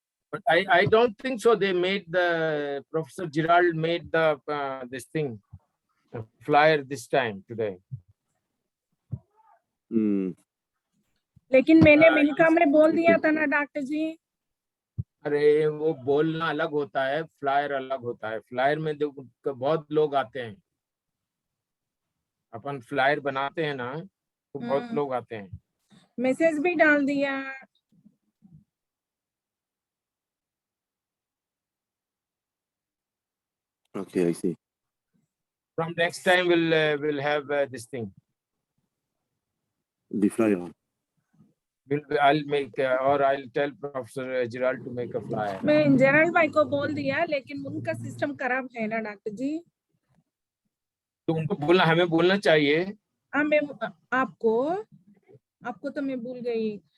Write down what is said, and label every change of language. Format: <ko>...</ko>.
<en>But I don't think so. They made Professor Gerald made this thing, the flyer this time today.</en> <hi>लेकिन मैंने मिल्का में बोल दिया था ना डॉक्टर जी. अरे वो बोलना अलग होता है, फ्लायर अलग होता है. फ्लायर में बहुत लोग आते हैं. अपन फ्लायर बनाते हैं ना, तो बहुत लोग आते हैं. मैसेज भी डाल दिया.</hi> <en>Okay, I see. From next time we'll have this thing. The flyer. I'll make or I'll tell Professor Gerald to make a flyer.</en> <hi>मैं जेराल्ड भाई को बोल दिया, लेकिन उनका सिस्टम खराब है ना डॉक्टर जी. तो उनको बोलना, हमें बोलना चाहिए. हाँ, मैं आपको तो मैं भूल गई.</hi>